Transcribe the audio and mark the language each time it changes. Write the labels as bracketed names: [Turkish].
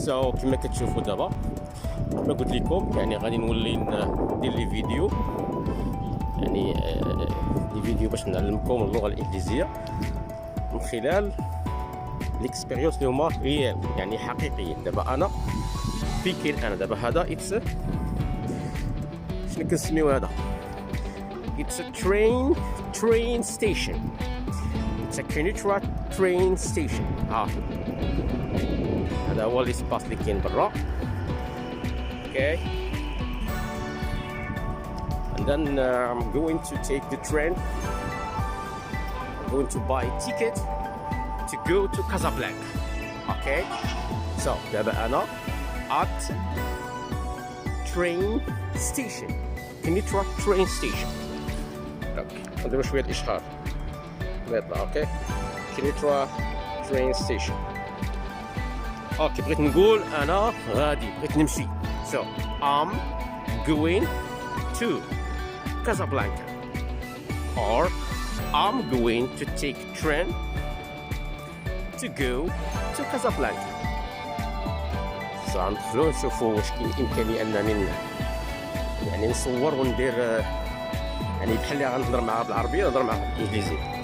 [Arabic] كما كتشوفوا دابا كما قلت لكم يعني غادي نولي ندير لي فيديو يعني لي فيديو باش نعلمكم اللغه الانجليزيه من خلال ليكسبيريونس اللي هما ريال يعني حقيقيين. دابا انا فين كاين انا دابا هذا اتس شنو كنسميو هذا اتس train station. [English] It's a Kenitra train station. [Arabic] هذا هو الاسباس اللي كاين برا. [English] Okay. And then I'm going to take the train. I'm going to buy a ticket to go to Casablanca. Okay. So [Arabic] دابا أنا [English] at train station. Kenitra train station. Okay. [Arabic] نديرو شوية الإشهار. [English] Okay Kenitra train station. [Arabic] اوكي بغيت نقول انا غادي بغيت نمشي. [English] So I'm going to Casablanca or I'm going to take train to go to Casablanca. [Arabic] So غندخلو نشوفو واش كاين امكانيه انني يعني نصور وندير يعني بحال اللي غنهضر معاها بالعربيه نهضر معاها بالانجليزيه.